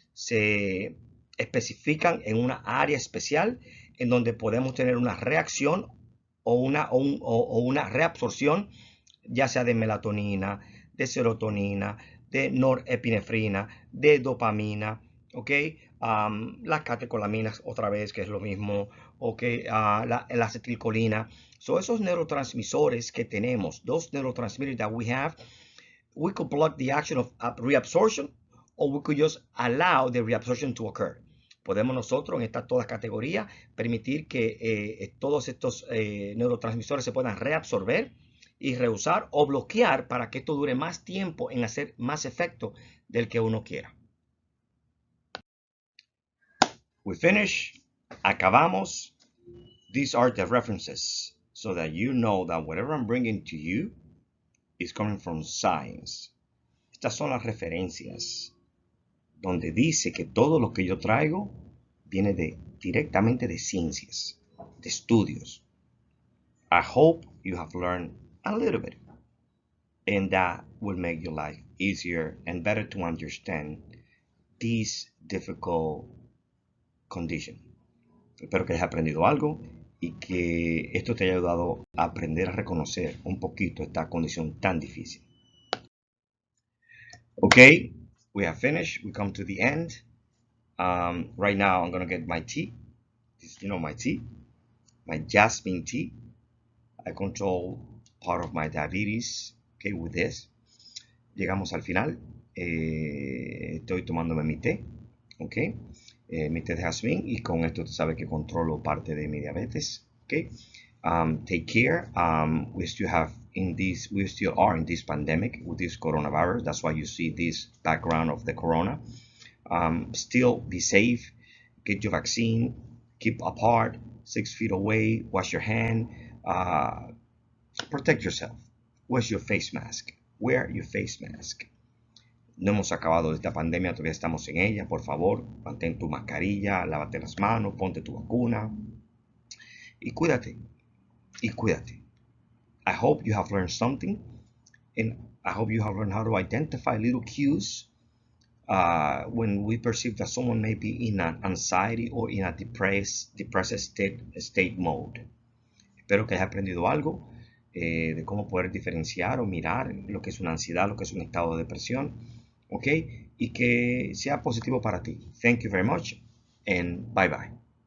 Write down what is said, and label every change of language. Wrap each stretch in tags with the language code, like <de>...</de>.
<es>Se especifican en una área especial en donde podemos tener una reacción o una reabsorción, ya sea de melatonina, de serotonina, de norepinefrina, de dopamina, ¿ok? Las catecolaminas, otra vez, que es lo mismo, ¿ok? La acetilcolina.</es> <en>So esos neurotransmisores que tenemos, those neurotransmitters that we have, we could block the action of reabsorption, or we could just allow the reabsorption to occur.</en> <es>Podemos nosotros en estas todas categorías permitir que todos estos neurotransmisores se puedan reabsorber y reusar o bloquear para que esto dure más tiempo en hacer más efecto del que uno quiera.</es> <en>We finish.</en> <es>Acabamos.</es> <en>These are the references so that you know that whatever I'm bringing to you is coming from science.</en> <es>Estas son las referencias donde dice que todo lo que yo traigo viene directamente de ciencias, de estudios.</es> <en>I hope you have learned a little bit, and that will make your life easier and better to understand this difficult condition.</en> <es>Espero que hayas aprendido algo y que esto te haya ayudado a aprender a reconocer un poquito esta condición tan difícil.</es> <en>Okay, we have finished. We come to the end. Right now, I'm going to get my tea. This is, my tea, my jasmine tea. I control part of my diabetes, okay, with this.</en> <es>Llegamos al final. Estoy tomándome mi té, okay. Mi té de jazmín, y con esto tú sabes que controlo parte de mi diabetes, okay.</es> <en>Take care. We still are in this pandemic with this coronavirus. That's why you see this background of the corona. Still be safe. Get your vaccine. Keep apart. 6 feet away. Wash your hand. Protect yourself. Wear your face mask. Wear your face mask.</en> <es>No hemos acabado esta pandemia, todavía estamos en ella. Por favor, mantén tu mascarilla, lávate las manos, ponte tu vacuna y cuídate.</es> <en>I hope you have learned something, and I hope you have learned how to identify little cues when we perceive that someone may be in an anxiety or in a depressed state mode.</en> <es>Espero que hayas aprendido algo. de cómo poder diferenciar o mirar lo que es una ansiedad, lo que es un estado de depresión, ¿ok? Y que sea positivo para ti.</es> <en>Thank you very much and bye bye.</en>